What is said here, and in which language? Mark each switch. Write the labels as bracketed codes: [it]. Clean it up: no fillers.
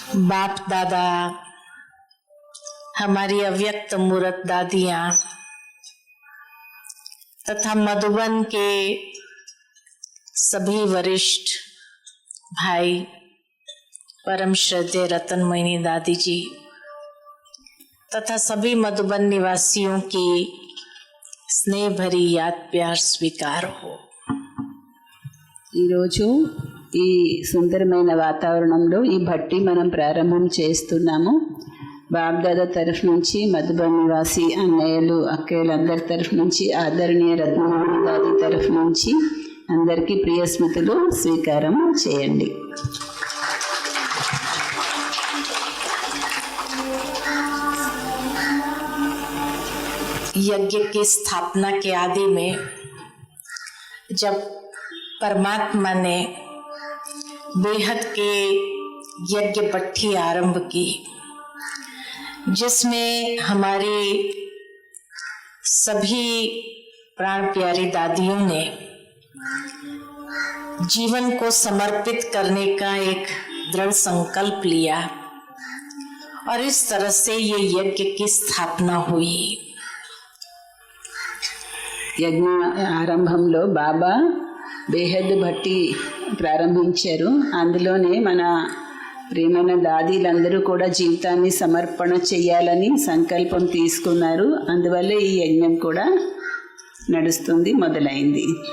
[hi] बाप दादा, हमारी अव्यक्त मूर्त दादियाँ तथा मधुबन के सभी वरिष्ठ भाई, परम श्रद्धेय रतनमयी दादी जी तथा सभी मधुबन निवासियों की स्नेह भरी याद प्यार स्वीकार हो। [te] ఈరోజు ఈ సుందరమైన వాతావరణంలో ఈ భట్టి మనం ప్రారంభం చేస్తున్నాము. బాబ్దాదా తరఫు నుంచి, మధుబన్ నివాసి అన్నయ్యలు అక్కయ్యలందరి తరఫు నుంచి, ఆదరణీయ రత్నమణి దాది తరఫు నుంచి అందరికీ ప్రియ స్మృతులు స్వీకారం చేయండి. [hi] यज्ञ की स्थापना के आदि में जब परमात्मा ने बेहद के यज्ञ भट्ठी आरंभ की, जिसमें हमारी सभी प्राण प्यारी दादियों ने जीवन को समर्पित करने का एक दृढ़ संकल्प लिया और इस तरह से ये यज्ञ की स्थापना हुई। [te] యజ్ఞ ఆరంభంలో బాబా బేహద్ భట్టి ప్రారంభించారు. అందులోనే మన ప్రియమైన దాదీలందరూ కూడా జీవితాన్ని సమర్పణ చేయాలని సంకల్పం తీసుకున్నారు. అందువల్ల ఈ యజ్ఞం కూడా నడుస్తుంది, మొదలైంది.